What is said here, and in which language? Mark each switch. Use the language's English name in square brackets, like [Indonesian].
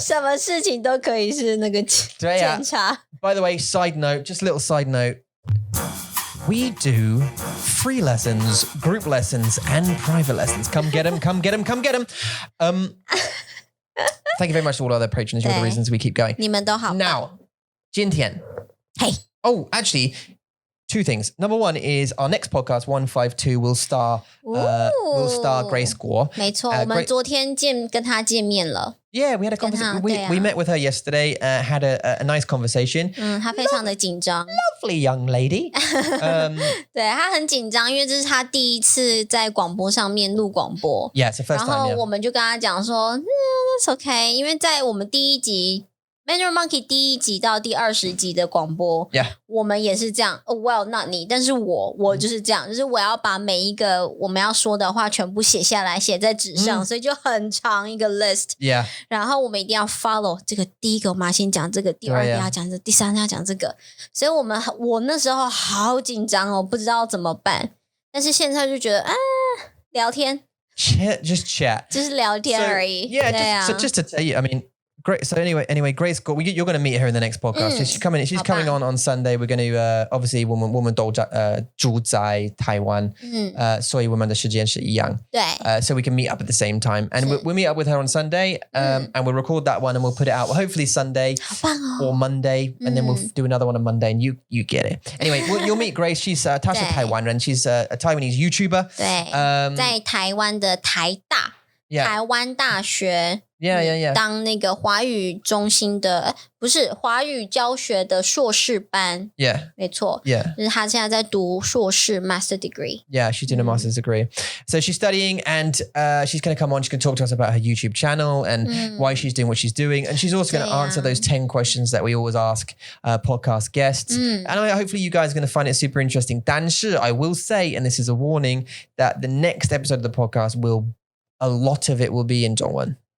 [Chinese] 什么事情都可以是那个检查。 [English] By the way, side note, just a little side note. We do free lessons, group lessons, and private lessons. Come get them, come get them, come get them. Thank you very much to all other patrons. You're the reasons we keep going. [Chinese] 你们都好。 [English] Now, 今天. Hey. Oh, actually, 2 things. Number 1 is our next podcast, 152, will star Grace Guo. [Chinese] 没错，我们昨天跟她见面了。 [English] Yeah, we had a conversation. We met with her yesterday, had a nice conversation. [Chinese] 她非常的紧张。 [English] Lovely young lady. [Chinese] 对，她很紧张，因为这是她第一次在广播上面录广播。 [English] Yeah, it's the first time. [Chinese] 然后我们就跟她讲说， [English] That's okay， [Chinese] 因为在我们第一集。 Mandarin Monkey 第1集到第20集的广播，我们也是这样。 [English] Well, not [Chinese] 你，但是我就是这样，就是我要把每一个我们要说的话全部写下来，写在纸上，所以就很长一个 list。然后我们一定要 follow 这个，第一个我们要先讲这个，第2个要讲这个，第3个要讲这个。所以我那时候好紧张哦，不知道怎么办。但是现在就觉得聊天 [English] ，just chat， [Chinese] 就是聊天而已。 [English] So just to tell you, I mean. Great. So anyway, Grace, you're going to meet her in the next podcast. So she's coming on Sunday. We're going to obviously [Chinese] 我们都住在台湾，所以我们的时间是一样。对。 [English] So we can meet up at the same time, and we'll meet up with her on Sunday, and we'll record that one and we'll put it out. Hopefully Sunday or Monday, and then we'll do another one on Monday, and you get it. Anyway, you'll meet Grace. She's [Chinese] 她是台湾人 [English] she's a Taiwanese YouTuber. [Chinese] 对。在台湾的台大。台湾大学 [English] Yeah. [Chinese] 当那个华语中心的不是华语教学的硕士班 [English] Yeah. [Chinese] 没错 [English] Yeah. [Chinese] 就是他现在在读硕士 [English] master degree Yeah, she's doing a master's degree. So she's studying and she's going to come on. She's going to talk to us about her YouTube channel and why she's doing what she's doing. And she's also going to answer those 10 questions that we always ask podcast guests. And hopefully you guys are going to find it super interesting. 但是 I will say, and this is a warning, that the next episode of the podcast a lot of it will be in 中文.